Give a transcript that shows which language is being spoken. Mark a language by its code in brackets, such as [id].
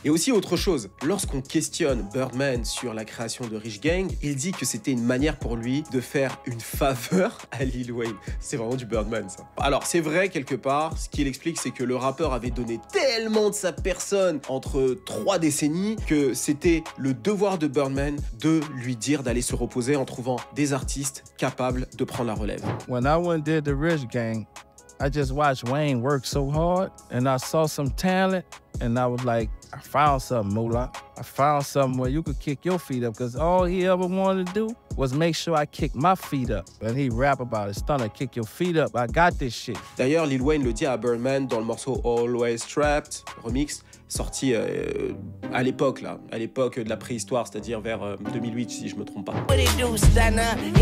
[fr] Et aussi autre chose, lorsqu'on questionne Birdman sur la création de Rich Gang, il dit que c'était une manière pour lui de faire une faveur à Lil Wayne. C'est vraiment du Birdman ça. Alors c'est vrai quelque part, ce qu'il explique c'est que le rappeur avait donné tellement de sa personne entre 3 décennies que c'était le devoir de Birdman de lui dire d'aller se reposer en trouvant des artistes capables de prendre la relève. [en] When I went and did the Rich Gang, I just watched Wayne work so hard, and I saw some talent, and I was like, I found something, Moolah. I found something where you could kick your feet up, because all he ever wanted to do was make sure I kick my feet up. And he rap about it, stunner, kick your feet up, I got this shit. [fr] D'ailleurs, Lil Wayne le dit à Birdman dans le morceau Always Trapped, remix, sorti à l'époque de la préhistoire, c'est-à-dire vers 2008 si je me trompe pas.